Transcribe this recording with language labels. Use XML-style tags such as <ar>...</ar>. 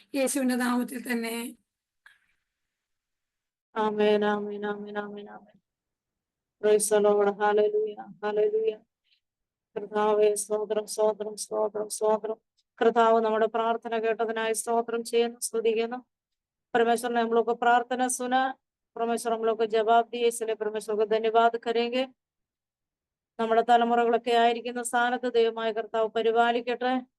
<ml>യേശുവിന്റെ നാമത്തിൽ തന്നെ. ആമേൻ ആമേൻ ആമേൻ ആമേൻ ആമേൻ.</ml> <en>Praise the Lord.</en> <ml>Hallelujah hallelujah. കർത്താവേ, സ്തോത്രം സ്തോത്രം സ്തോത്രം സ്തോത്രം. കർത്താവ് നമ്മുടെ പ്രാർത്ഥന കേട്ടതിനായി സ്തോത്രം ചെയ്യുന്നു, സ്തുതിക്കുന്നു.</ml> <hi>परमेश्वर ने हम लोग को प्रार्थना सुना। परमेश्वर हम लोग को जवाब दिए, इसलिए परमेश्वर को धन्यवाद करेंगे.</hi> <ml>നമ്മുടെ തലമുറകളൊക്കെ ആയിരിക്കുന്ന സ്ഥാനത്ത് ദൈവമായ കർത്താവ് പരിപാലിക്കട്ടെ.</ml>